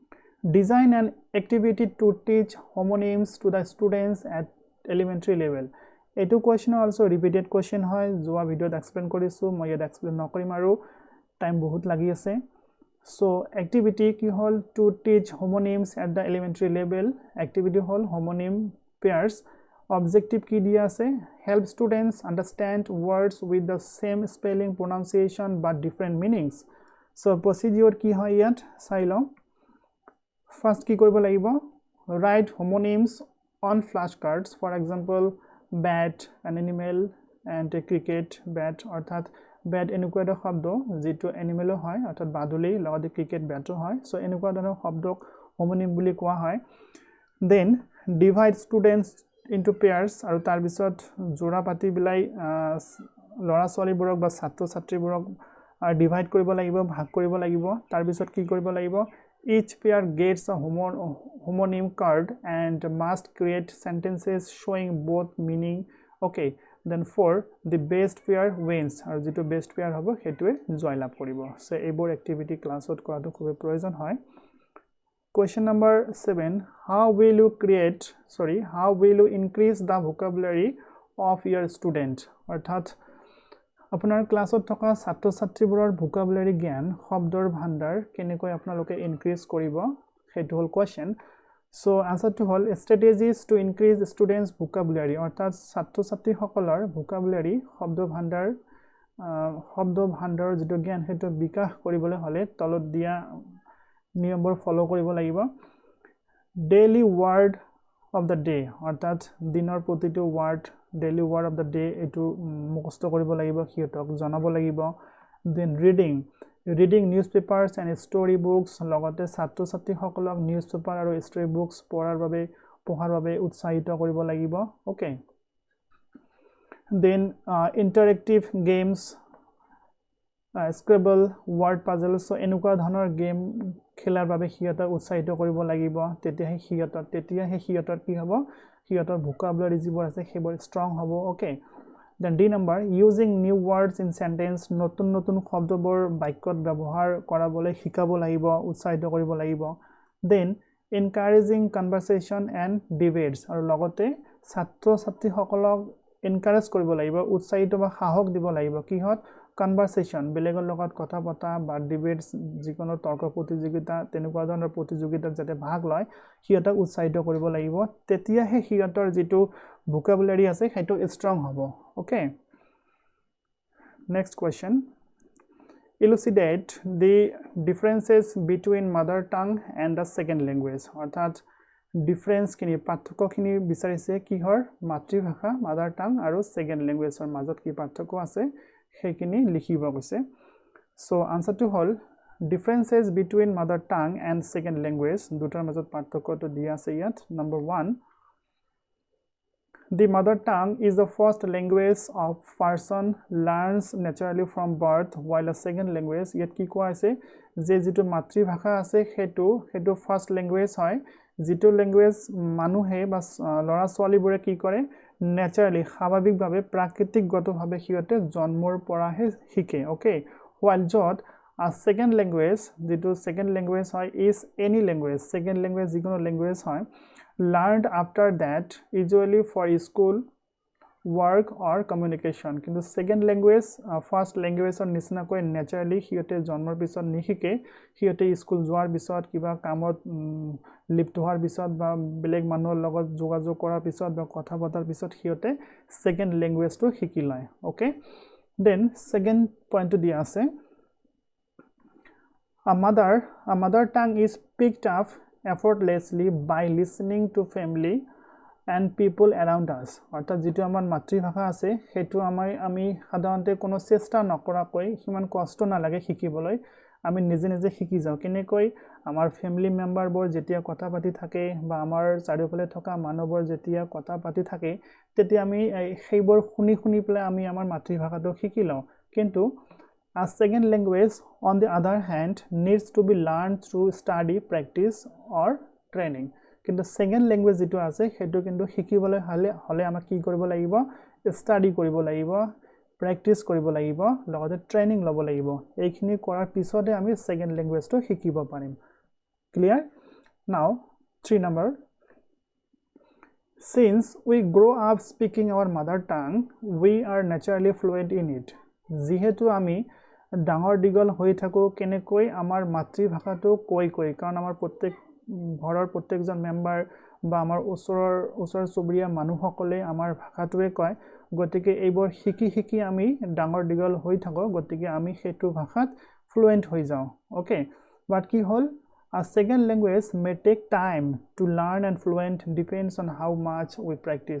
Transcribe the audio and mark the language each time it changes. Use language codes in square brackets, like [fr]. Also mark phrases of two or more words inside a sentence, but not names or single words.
[en] design an activity to teach homonyms to the students at elementary level [as] এটো [en] question also repeated question [as] হয় যোৱা ভিডিওত এক্সপ্লেইন কৰিছো মই ইয়াত এক্সপ্লেইন নকৰিম আৰু টাইম বহুত লাগি আছে [en] so activity [as] কি হল [en] to teach homonyms at the elementary level [as] activity হল [en] homonym pairs [as] objective কি দিয়া আছে [en] help students understand words with the same spelling pronunciation but different meanings so procedure [as] কি হয় ইয়াত চাই লওঁ [en] first [as] কি কৰিব লাগিব [en] write homonyms on flashcards for example bat an animal and a cricket bat [as] অর্থাৎ bat এনেকুৱা এটা শব্দ যেটো এনিমেল হয় অর্থাৎ বাদুলি লগতে ক্ৰিকেট ব্যাটো হয় সো এনেকুৱা ধৰণৰ শব্দক হোমোনিম বুলি কোৱা হয় [en] then divide students into pairs [as] আৰু তাৰ পিছত জোৰা পাতি বিলাই লৰা ছোৱালীবোৰক বা ছাত্ৰ ছাত্ৰীবোৰক ডিভাইড কৰিব লাগিব ভাগ কৰিব লাগিব তাৰ পিছত কি কৰিব লাগিব [en] each pair gets a homonym card and must create sentences showing both meaning okay then 4 the best pair wins [as] আৰু যেটো [en] best pair [as] হ'ব হেতুৱে জয় লাভ কৰিব সো এইবোৰ এক্টিভিটি ক্লাছত কৰাটো খুব প্ৰয়োজন হয় [en] question number 7 how will you increase the vocabulary of your student [as] অৰ্থাৎ আপোনাৰ ক্লাছত থকা ছাত্ৰ ছাত্ৰীবোৰৰ vocabulary জ্ঞান শব্দৰ ভাণ্ডাৰ কেনেকৈ আপোনালোকে ইনক্ৰিজ কৰিব হেতু হল [en] question so answer to [as] হল [en] strategies to increase students vocabulary [as] অৰ্থাৎ ছাত্ৰ ছাত্ৰী সকলৰ vocabulary শব্দ ভাণ্ডাৰৰ যেটো জ্ঞান হেতু বিকাশ কৰিবলৈ হলে তলত দিয়া নিয়মবোৰ ফলো কৰিব লাগিব [en] daily word of the day [as] অৰ্থাৎ দিনৰ প্ৰতিটো word [en] daily word of the day [as] এটো মুখস্থ কৰিব লাগিব হিয়তক জনাব লাগিব [en] then reading newspapers and story books [as] লগতে ছাত্ৰ ছাত্ৰী সকলক newspaper আৰু [en] story books [as] পঢ়াৰ বাবে উৎসাহিত কৰিব লাগিব okay [en] then interactive games Scrabble word puzzles [as] so এনেকুৱা ধৰণৰ গেম খেলাৰ বাবে হিয়তক উৎসাহিত কৰিব লাগিব তেতিয়াহে হিয়তৰ কি হ'ব হিয়তৰ vocabulary যিবোৰ আছে সেইবোৰ strong হ'ব [en] okay then D number using new words in sentence [as] নতুন শব্দবোৰ বাক্যত ব্যৱহাৰ কৰাবলৈ শিকাব লাগিব উৎসাহিত কৰিব লাগিব [en] then encouraging conversation and debates [as] আৰু লগতে ছাত্ৰ ছাত্ৰী সকলক এনকাৰেজ কৰিব লাগিব উৎসাহিত বা সাহস দিব লাগিব কিহত conversation বেলেগৰ লগত কথা পতা বা ডিবেটস যিকোনো তৰ্ক প্ৰতিযোগিতা তেনেকুৱা ধৰণৰ প্ৰতিযোগিতাত যাতে ভাগ লয় হিয়তক উৎসাহিত কৰিব লাগিব তেতিয়াহে হিয়তৰ যেটো vocabulary আছে হেতু strong হ'ব okay [en] next question elucidate the differences between mother tongue and the second language [as] অৰ্থাৎ ডিফাৰেন্স কিনি পাৰ্থক্য কিনি বিচাৰিছে কিহৰ মাতৃভাষা [en] mother tongue [as] আৰু [en] second language [as] ৰ মাজত কি পাৰ্থক্য আছে হেকিনি লিখিব কৈছে [en] so answer to [as] হল [en] differences between mother tongue and second language [as] দুটাৰ মাজত পাৰ্থক্যটো দিয়া আছে ইয়াত [en] number 1 the mother tongue is the first language of person learns naturally from birth while a second language yet [as] কি কোৱা আছে যে যেটো মাতৃভাষা আছে হেতু [en] first language হয় [as] যেটো ল্যাঙ্গুৱেজ মানুহে বা লৰা ছোৱালীবোৰে কি কৰে naturally স্বাভাৱিকভাৱে প্ৰাকৃতিকগতভাৱে হিয়তে জন্মৰ পৰাহে শিকে [en] okay while jot a second language [as] যেটো [en] second language [as] হয় [en] is any language second language [as] যিকোনো ল্যাঙ্গুৱেজ হয় [en] learned after that usually for school work or communication [as] কিন্তু [en] second language first language or [as] নিচিনা কৈ naturally হিয়তে জন্মৰ পিছত নিশিকে হিয়তে স্কুল যোৱাৰ পিছত কিবা কামত লিপ্ত হোৱাৰ পিছত বা বেলেগ মানুহৰ লগত যোগাযোগ কৰাৰ পিছত বা কথা পতাৰ পিছত হিয়তে [en] second language [as] টো শিকি লয় okay [en] then second point to [as] দিয়া আছে [en] a mother tongue is picked up effortlessly by listening to family and people around us [as] অৰ্থাৎ যেটো আমাৰ মাতৃভাষা আছে হেতু আমি সাধাৰণতে কোনো চেষ্টা নকৰাকৈ হিমান কষ্ট নালাগে শিকিবলৈ আমি নিজে শিকি যাও কেনেকৈ আমাৰ [en] family members [as] যেতিয়া কথা পাতি থাকে বা আমাৰ চাৰিওফালে থকা মানুহবোৰ যেতিয়া কথা পাতি থাকে তেতিয়া আমি সেইবোৰ শুনি পেলাই আমি আমাৰ মাতৃভাষাটো শিকি লওঁ কিন্তু [en] a second language on the other hand needs to be learned through study practice or training [as] কিন্তু [en] second language [as] যেটো আছে হেতু কিন্তু শিকিবলৈ হলে আমাক কি কৰিব লাগিব স্টাডি কৰিব লাগিব প্ৰ্যাকটিস কৰিব লাগিব লগতে ট্ৰেইনিং ল'ব লাগিব এইখিনি কৰাৰ পিছতে আমি [en] second language [as] টো শিকিব পাৰিম [en] clear now 3 number Since we grow up speaking our mother tongue, we are naturally fluent in it. [as] যিহেতু আমি ডাঙৰ দিগল হৈ থাকো কেনেকৈ আমাৰ মাতৃভাষাটো কৈ কাৰণ আমাৰ প্ৰত্যেক ঘৰৰ প্ৰত্যেকজন মেম্বাৰ বা আমাৰ ওচৰ চুবুৰীয়া মানুহসকলে আমাৰ ভাষাটোৱে কয় গতিকে এইবোৰ শিকি আমি ডাঙৰ দিগল হৈ থাকো গতিকে আমি সেইটো ভাষাত ফ্লুৱেন্ট হৈ যাওঁ [en] okay but [as] কি হল [en] A second language may take time to learn and fluent depends on how much we practice.